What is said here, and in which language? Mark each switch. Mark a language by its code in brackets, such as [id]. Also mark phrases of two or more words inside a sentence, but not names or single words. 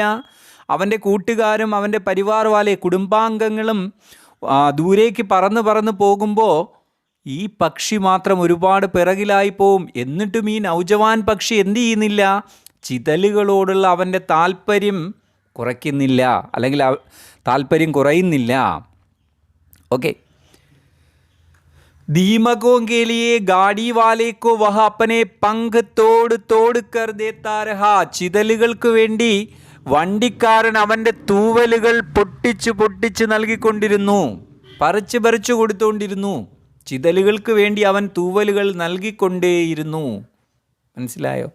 [ml] അവൻ്റെ കൂട്ടുകാരും അവൻ്റെ [hi] परिवार वाले [ml] കുടുംബാംഗങ്ങളും ദൂരേക്ക് പറന്ന് പോകുമ്പോൾ ഈ പക്ഷി മാത്രം ഒരുപാട് പിറകിലായി പോവും. എന്നിട്ടും ഈ നൗജവാൻ പക്ഷി എന്ത് ചെയ്യുന്നില്ല? ചിതലുകളോടുള്ള അവൻ്റെ താല്പര്യം കുറയ്ക്കുന്നില്ല, അല്ലെങ്കിൽ താല്പര്യം കുറയുന്നില്ല. ഓക്കെ. [hi] दीमकों के लिए गाड़ी वाले को वह अपने पंख तोड़ कर देता रहा. [ml] ചിതലുകൾക്ക് വേണ്ടി വണ്ടിക്കാരൻ അവൻ്റെ തൂവലുകൾ പൊട്ടിച്ച് നൽകിക്കൊണ്ടിരുന്നു, പറിച്ചു കൊടുത്തുകൊണ്ടിരുന്നു. ചിതലുകൾക്ക് വേണ്ടി അവൻ തൂവലുകൾ നൽകിക്കൊണ്ടേയിരുന്നു. മനസ്സിലായോ?